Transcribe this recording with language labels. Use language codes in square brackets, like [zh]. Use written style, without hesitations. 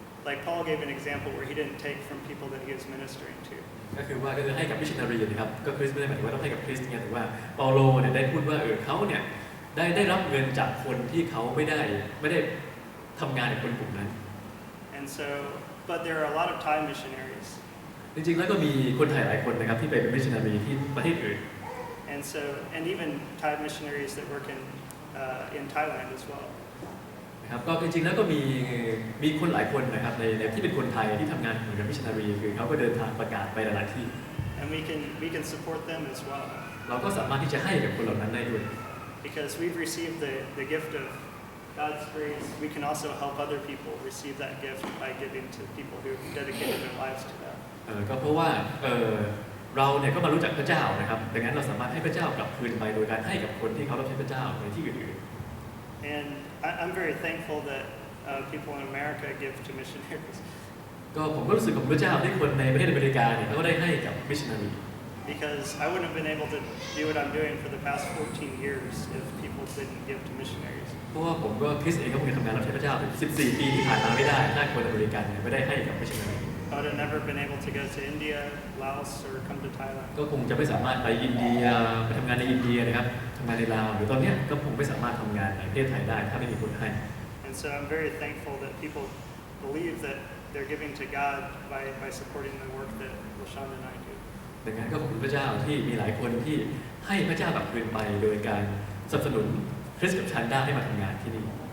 [en] Like Paul gave an example where he didn't take from people that he was ministering to. [th] ก็คือให้กับมิชชันนารีนะครับก็คริสไม่ได้หมายถึงว่าต้องให้กับคริสเนี่ยแต่ว่าเปาโลเนี่ยได้พูดว่าเขาเนี่ยได้รับเงินจากคนที่เขาไม่ได้ทำงานกับคนกลุ่มนั้น [en] And so, but there are a lot of Thai missionaries. [th] จริงๆแล้วก็มีคนไทยหลายคนนะครับที่ไปเป็นมิชชันนารีที่ประเทศอื่น [en] And even Thai missionaries that work in Thailand as well. [th] นะครับก็จริงๆแล้วก็มีคนหลายคนนะครับในที่เป็นคนไทยที่ทำงานเหมือนกับมิชชันนารีคือเขาก็เดินทางประกาศไปหลายๆที่ [en] And we can support them as well. [th] เราก็สามารถที่จะให้กับคนเหล่านั้นได้ด้วย [en] Because we've received the gift of God's grace, we can also help other people receive that gift by giving to people who have dedicated their lives to that. [th] ก็เพราะว่าเราเนี่ยก็มารู้จักพระเจ้านะครับดังนั้นเราสามารถให้พระเจ้ากลับคืนไปโดยการให้กับคนที่เขารับใช้พระเจ้าในที่อื่น [en] And I'm very thankful that people in America give to missionaries. [th] ก็ผมก็รู้สึกขอบคุณพระเจ้าที่คนในประเทศอเมริกาเนี่ยเขาก็ได้ให้กับมิชชันนารี [en] Because I wouldn't have been able to do what I'm doing for the past 14 years if people didn't give to missionaries. [th] เพราะว่าผมก็คริสเองก็คงจะทำงานรับใช้พระเจ้าถึง14 ปีที่ผ่านมาไม่ได้ถ้าคนอเมริกันเนี่ยไม่ได้ให้กับมิชชันนารี [en] I would have never been able to go to India, Laos, or come to Thailand. [th] ก็คงจะไม่สามารถไปอินเดียไปทำงานในอินเดียนะครับทำงานในลาวหรือตอนนี้ก็คงไม่สามารถทำงานในประเทศไทยได้ถ้าไม่มีคนให้ [en] And so I'm very thankful that people believe that they're giving to God by supporting the work that LaShawn and I do. [th] ดังนั้นก็ขอบคุณพระเจ้าที่มีหลายคนที่ให้พระเจ้ากลับคืนไปโดยการสนับสนุนคริสกับชันด้าให้มาทำงานที่นี่